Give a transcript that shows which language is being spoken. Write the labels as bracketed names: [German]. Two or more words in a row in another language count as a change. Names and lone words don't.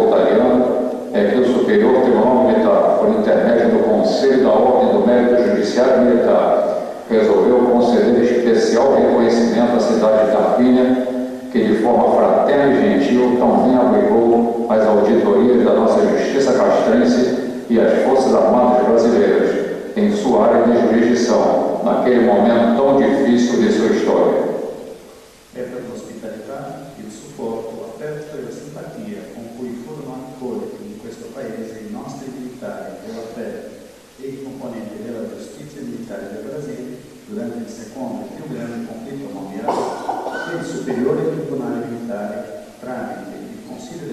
[Portuguese] italiano, é que o Superior Tribunal Militar, por intermédio do Conselho da Ordem do Mérito Judiciário Militar, resolveu conceder especial reconhecimento à cidade de Tarquínia, que de forma fraterna e gentil também abrigou as auditorias da nossa Justiça Castrense e as Forças Armadas Brasileiras em sua área de jurisdição, naquele momento tão difícil de sua história. [Italian] E per l'ospitalità, il supporto aperto e la simpatia con cui furono accolti in questo paese i nostri militari della fede e i componenti della giustizia militare del Brasile durante il secondo e più grande conflitto mondiale, il Superiore Tribunale Militare, tramite il Consiglio